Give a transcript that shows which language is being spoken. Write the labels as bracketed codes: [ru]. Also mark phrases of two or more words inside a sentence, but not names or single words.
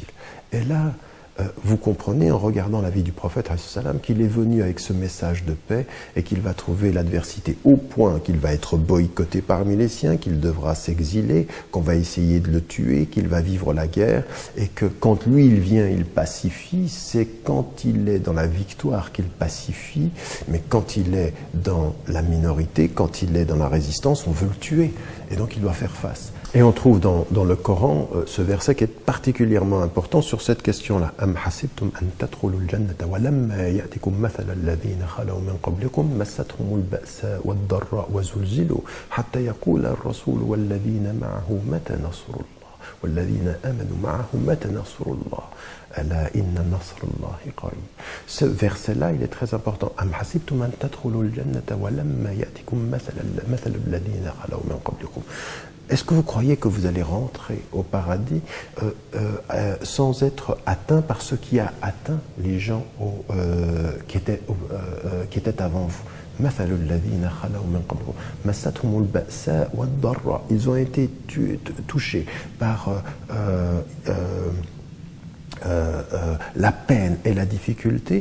[fr] Et là, vous comprenez en regardant la vie du prophète qu'il est venu avec ce message de paix et qu'il va trouver l'adversité au point qu'il va être boycotté parmi les siens, qu'il devra s'exiler, qu'on va essayer de le tuer, qu'il va vivre la guerre et que quand lui il vient, il pacifie, c'est quand il est dans la victoire qu'il pacifie, mais quand il est dans la minorité, quand il est dans la résistance, on veut le tuer et donc il doit faire face. Et on trouve dans le Coran ce verset qui est particulièrement important sur cette question-là. [ar] أم حسبتم أن تدخلوا الجنة ولما يأتكم مثل الذين خلوا من قبلكم مستهم البأساء والضراء وزلزلوا حتى يقول الرسول والذين معه متى نصر الله والذين آمنوا معه متى نصر الله ألا إن نصر الله قريب. [fr] Ce verset-là, il est très important. [ar] أم حسبتم أن تدخلوا الجنة ولما يأتكم مثل الذين خلوا من قبلكم. [fr] Est-ce que vous croyez que vous allez rentrer au paradis sans être atteint par ce qui a atteint les gens qui étaient avant vous? Ils ont été touchés par la peine et la difficulté.